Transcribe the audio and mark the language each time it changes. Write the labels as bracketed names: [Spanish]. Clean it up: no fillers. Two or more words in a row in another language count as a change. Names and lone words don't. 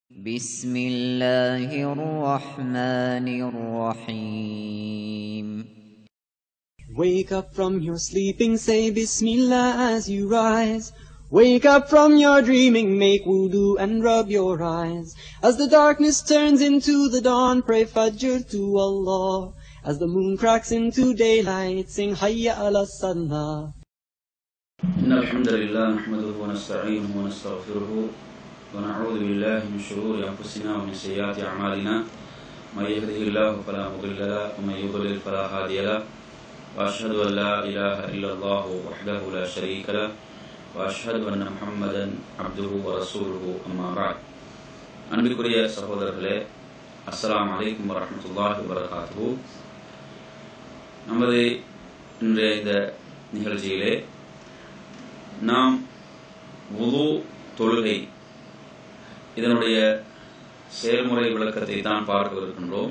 [Arabic] بسم الله الرحمن الرحيم. [English] Wake up from your sleeping, say Bismillah as you rise. Wake up from your dreaming, make wudu and rub your eyes. As the darkness turns into the dawn, pray Fajr to Allah. As the moon cracks into daylight, sing [Arabic] حي على الصلاة. إن الحمد لله نحمده ونستعينه ونستغفره ونعوذ بالله من شرور أنفسنا ومن سيئات أعمالنا من يهده الله فلا مضل له ومن يضلل فلا هادي له وأشهد أن لا إله إلا الله وحده لا شريك له وأشهد أن محمدا عبده ورسوله أما بعد. [Tamil] அன்பிற்குரிய சகோதரர்களே, [Arabic] السلام عليكم ورحمة الله وبركاته. [Tamil] நமது இன்றைய இந்த நிகழ்ச்சியிலே நாம் வுது தொழுகை இதனுடைய செயல்முறை விளக்கத்தை தான் பார்க்கவிருக்கின்றோம்.